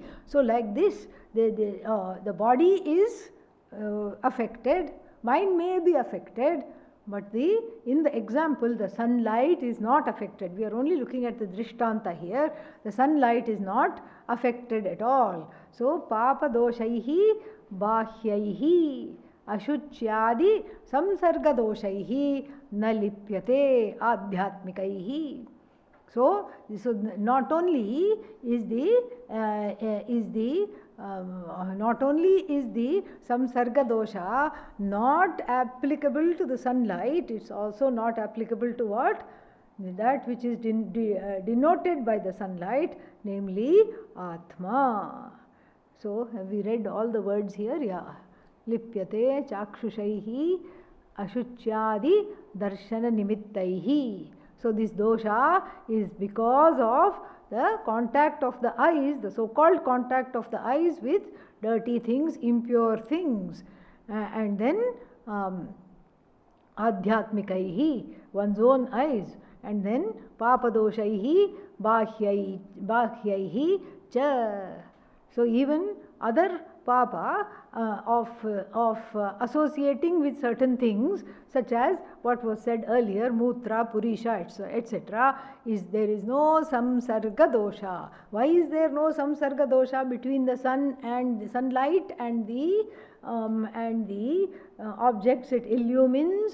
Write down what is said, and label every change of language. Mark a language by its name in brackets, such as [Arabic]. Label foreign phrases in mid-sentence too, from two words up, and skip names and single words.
[English] So like this, the body is affected, mind may be affected, but in the example, the sunlight is not affected. We are only looking at the drishtanta here. The sunlight is not affected at all. [Sanskrit] So, पाप दोषैः बाह्यैः अशुच्यादि संसर्ग दोषैः न लिप्यते आध्यात्मिकैः. [English] So not only is the [Sanskrit] संसर्ग दोष [English] not applicable to the sunlight, it's also not applicable to what? That which is denoted by the sunlight, namely Atma. So have we read all the words here? Yeah. [Sanskrit] लिप्यते चाक्षुषैः अशुच्यादि दर्शन निमित्तैः. [English] So this dosha is because of the contact of the eyes, the so-called contact of the eyes with dirty things, impure things. And then adhyatmikaihi, one's own eyes. And then [Sanskrit] पापदोषैः बाह्यैः च. [English] So even other papa of associating with certain things, such as what was said earlier, [Sanskrit] मूत्र, पुरीष, [English] etc., there is no [Sanskrit] संसर्ग दोष. [English] Why is there no [Sanskrit] संसर्ग दोष [English] between the sun and the sunlight and the objects it illumines?